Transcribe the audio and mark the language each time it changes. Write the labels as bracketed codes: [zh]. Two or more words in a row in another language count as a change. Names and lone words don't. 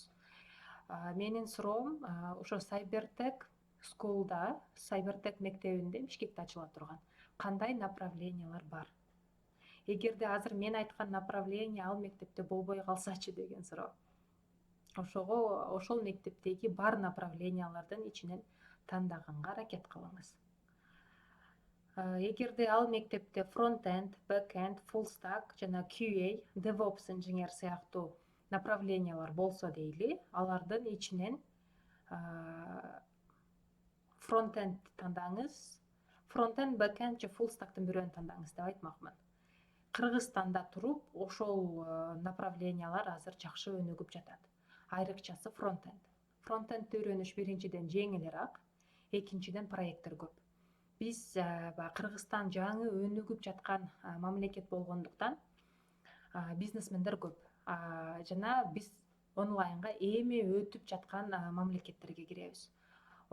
[ky] Менин суроом ошо Cybertech School'да, Cybertech мектебинде Бишкекте ачыла турган кандай направлениялар бар? Эгерде азыр мен айткан направление ал мектепте болбой калсачы деген суроо. Ошол мектептеги бар направлениялардын ичинен тандаганга аракет кылыңыз. Эгерде ал мектепте [en] front-end, back-end, full stack [ky] жана [en] QA, DevOps [ky] инженер сыяктуу направлениялар болсо дейли, алардын ичинен front-end тандаңыз, [en] front-end, back-end [ky] же [en] full stack'тын [ky] бирөөнү тандаңыз деп айтмакмын. Кыргызстанда туруп, ошол направлениялар азыр жакшы өнүгүп жатат. Айрыкчасы front-end. Front-endти үйрөнүш биринчиден жеңилирээк, экинчиден проекттер көп. Биз Кыргызстан жаңы өнүгүп жаткан мамлекет болгондуктан бизнесмендер көп. Жана биз онлайнга эми өтүп жаткан мамлекеттерге киребиз.